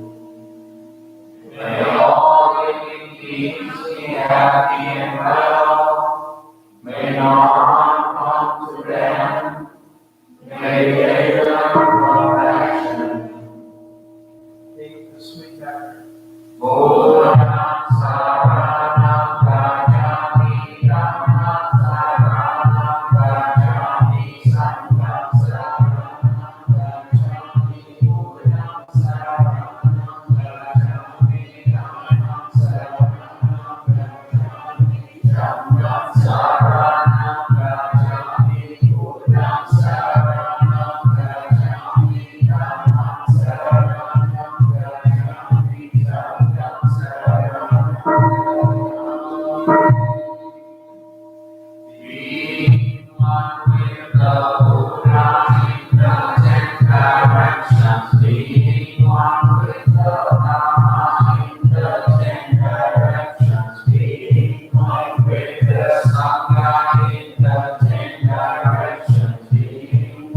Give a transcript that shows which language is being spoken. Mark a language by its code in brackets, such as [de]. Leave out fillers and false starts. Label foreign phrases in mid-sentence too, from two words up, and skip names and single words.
[en] May all living beings be happy and well. May no harm come to them. May they learn compassion. Take the sweet nectar. [pi] Buddha Saranam Gacchami, Dhammam Saranam Gacchami, Sangham Saranam Gacchami, Buddham Saranam Gacchami, Dhammam Saranam Gacchami, Sangham Saranam Gacchami, Buddham Saranam Gacchami, Dhammam Saranam Gacchami, Sangham Saranam Gacchami. [en] Being one with the Buddha in the 10 directions, being one with the Dhamma in the 10 directions, being one with the Sangha in the 10 directions, being